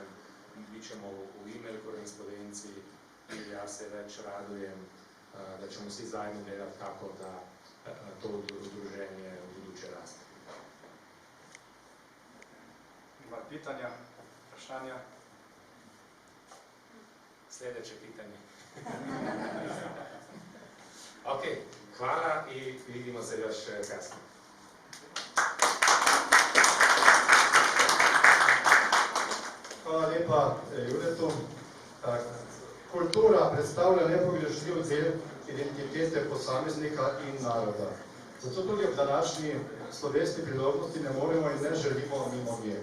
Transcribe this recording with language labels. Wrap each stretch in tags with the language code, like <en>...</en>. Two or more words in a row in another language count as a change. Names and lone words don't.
<bs>Bit ćemo u e-mail korespondenciji i ja se već radujem da ćemo svi zajedno gledati kako da to udruženje u buduće raste. Ima pitanja, vprašanja? Sljedeće pitanje. Ok, hvala i vidimo se još kasnije.</bs> <sl>Hvala lepa Juretu. Kultura predstavlja nepogrešljiv del identitete posameznika in naroda. Zato tudi ob današnji slovesni priložnosti ne moremo in ne želimo mimo nje.</sl>